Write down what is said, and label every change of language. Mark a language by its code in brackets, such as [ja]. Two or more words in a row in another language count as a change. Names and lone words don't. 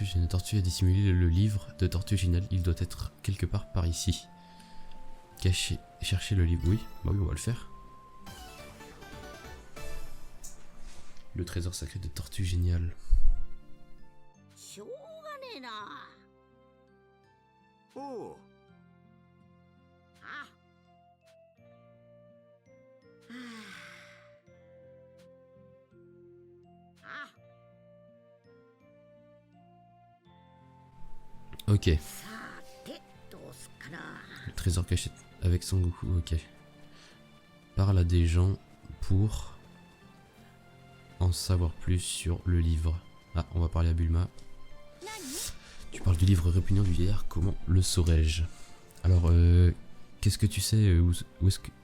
[fr] Une tortue a dissimulé le livre de Tortue Géniale. Il doit être quelque part par ici. Caché. Chercher le livre. Oui, bah oui, on va le faire. Le trésor sacré de Tortue Géniale. [ja] しょうがねえな。おう。あ。あ。 [fr] Ok. [ja] さてどうすっかな。 [fr] Le trésor caché avec Son Goku. Ok. Parle à des gens pour en savoir plus sur le livre. Ah, on va parler à Bulma. Tu parles du livre répugnant du vieillard, comment le saurais-je? Alors, qu'est-ce que tu sais où est-ce que...